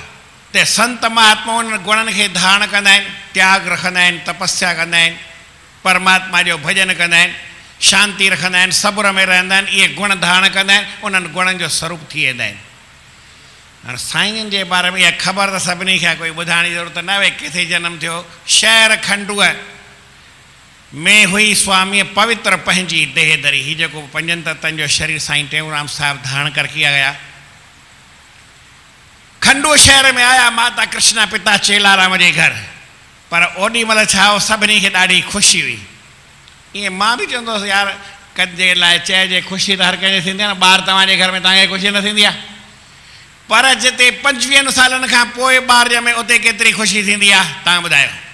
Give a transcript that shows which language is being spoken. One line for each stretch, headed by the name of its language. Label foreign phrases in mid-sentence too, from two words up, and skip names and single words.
Sindhi: ते संत महात्मा उन गुणनि खे धारण कंदा आहिनि, त्याग रखंदा आहिनि, तपस्या कंदा आहिनि, परमात्मा जो भजन कंदा आहिनि, शांति रखंदा आहिनि, सब्र में रहंदा आहिनि। इहे गुण धारण कंदा आहिनि, उन्हनि गुणनि जो स्वरूप थी वेंदा आहिनि। हाणे साईं जे बारे में इहा ख़बर त सभिनी खे आहे, कोई ॿुधाइण जी ज़रूरत न आहे। किथे जनमु थियो? शहर खंडूअ में हुई स्वामीअ पवित्र पंहिंजी देह धरी। हीउ जेको पंजनि तत्वनि जो शरीर साईं टेऊंराम साहिब धारण
Hindi: कर किया गया।
Sindhi: खंडू शहर में आया माता कृष्णा पिता चेलाराम जे घर। पर ओॾी महिल छा हो, सभिनी खे ॾाढी ख़ुशी हुई। ईअं मां बि चवंदो हुउसि यार कंहिंजे लाइ चइजे ख़ुशी त हर कंहिंजे थींदी आहे न। ॿार तव्हांजे घर में तव्हांखे ख़ुशी न थींदी आहे? पर जिते 25 सालनि खां पोइ ॿार ॼमे उते केतिरी ख़ुशी थींदी आहे तव्हां ॿुधायो।